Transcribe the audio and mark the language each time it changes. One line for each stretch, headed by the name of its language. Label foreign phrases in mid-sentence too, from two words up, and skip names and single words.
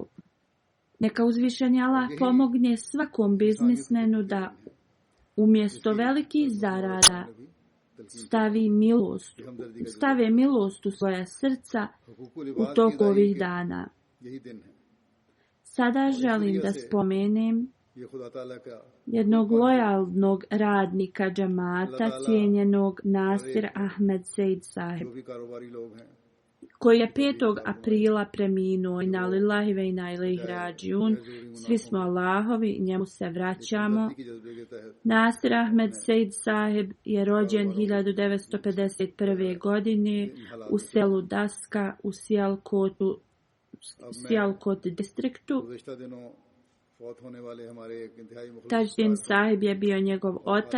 Bosnian: Neka uzvišeni Allah pomogne svakom biznismenu da umjesto velikih zarada stave milost u svoja srca u toku ovih dana. Sada želim da spomenem jednog lojalnog radnika džamata, cijenjenog Nasir Ahmed Seid Sahib, koji je 5. aprila preminuo.
Arabic: إنا لله وإنا إليه راجعون.
Bosnian: Svi smo Allahovi, njemu se vraćamo. Nasir Ahmed Seid Sahib je rođen 1951. godine u selu Daska u Sialkot distriktu. Tajdin Sahib je bio njegov otac.